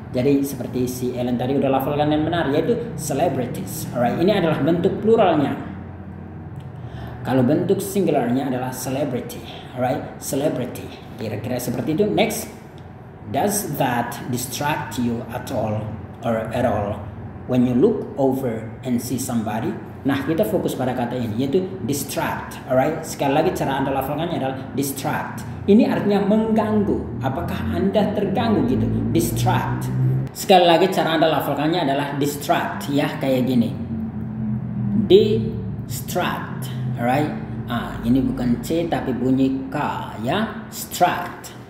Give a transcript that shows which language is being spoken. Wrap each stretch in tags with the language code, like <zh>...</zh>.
<id>Jadi seperti si Ellen tadi udah lafalkan yang benar, yaitu celebrities. Alright, ini adalah bentuk pluralnya. Kalau bentuk singularnya adalah celebrity. Alright, celebrity. Kira-kira seperti itu.</id> <en>Next, does that distract you at all or at all when you look over and see somebody?</en> <id>Nah, kita fokus pada kata ini, yaitu distract. Alright, sekali lagi cara Anda lafalkannya adalah distract. Ini artinya mengganggu. Apakah Anda terganggu gitu? Distract. Sekali lagi cara Anda lafalkannya adalah distract ya, kayak gini. Distract. Alright. Ini bukan C tapi bunyi K ya. Distract.</id>